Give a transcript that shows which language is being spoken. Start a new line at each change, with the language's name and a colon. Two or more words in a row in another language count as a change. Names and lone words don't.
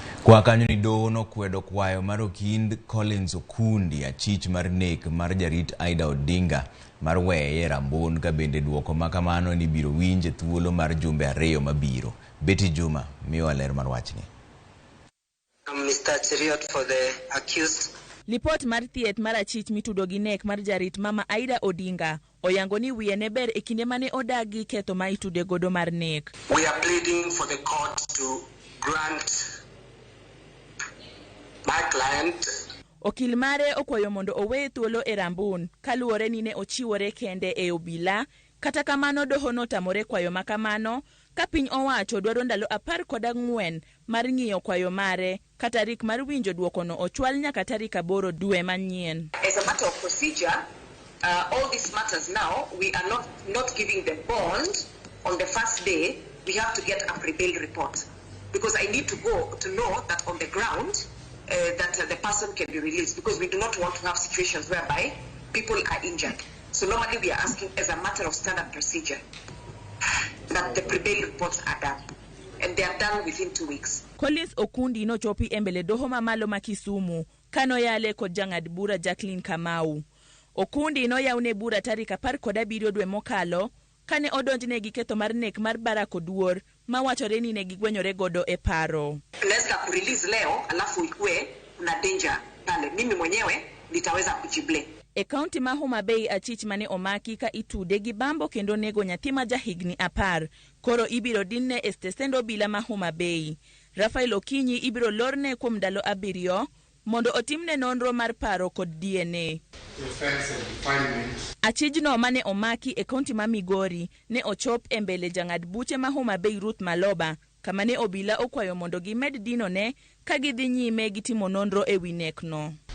Luo (Kenya and Tanzania): Kwa kanyo ni doho nokwedo kwayo mar Okind Collins Okundi achich mar nek mar jarit Aida Odinga mar weye rambun ka bende duoko makamano ni biro winje thuolo mar jumbe ariyo mabiro. Betty Juma miyo ler mar wachni.
English: Mr. Cheriot for the accused.
Luo (Kenya and Tanzania): Lipot mar thieth mar achich mitudo gi nek mar jarit mama Aida Odinga oyango ni wiye ne ber e kinde mane odagi ketho ma itude godo mar nek.
English: We are pleading for the court to grant my client.
Luo (Kenya and Tanzania): Okil mare okwayo mondo owe thuolo e rambun kaluwore ni ne ochiwore kende e obila. Kata kamano doho notamore kwayo makamano ka piny owacho dwaro ndalo 14 mar ng'iyo kwayo mare ka tarik mar winjo duokono ochwal nyaka tarik 8 dwe manyien.
English: As a matter of procedure, all these matters now, we are not giving the bond on the first day. We have to get a pre-bail report because I need to go to know that on the ground that the person can be released, because we do not want to have situations whereby people are injured. So normally we are asking as a matter of standard procedure that the pre-bail reports are done, and they are done within 2 weeks.
Luo (Kenya and Tanzania): Collins Okundi no chopi embele doho mamalo ma Kisumu kano yale kod jang'ad bura Jacqueline Kamau. Okundi no yaune bura tarik 17 dwe mokalo kane odonjne gi ketho mar nek mar Barack Oduor ma wachore ni ne gigwenyore godo e paro.
English: Let's release
Swahili: leo alafu ikue na danger pale, mimi mwenyewe nitaweza kujible.
Luo (Kenya and Tanzania): E kaunti ma Homa Bay achich mane omaki ka itude gi bambo kendo nego nyathi ma jahigni 10 koro ibiro dinne e stesend obila ma Homa Bay. Rafael Okinyi ibiro lorne kuom ndalo 7 mondo otimne nonro mar paro kod DNA. Achijno mane omaki e kaunti ma Migori ne ochop e mbele jang'ad buche ma Homa Bay Ruth Maloba kama ne obila okwayo mondo gimed dino ne ka gidhi nyime gi timo nonro e wi nekno.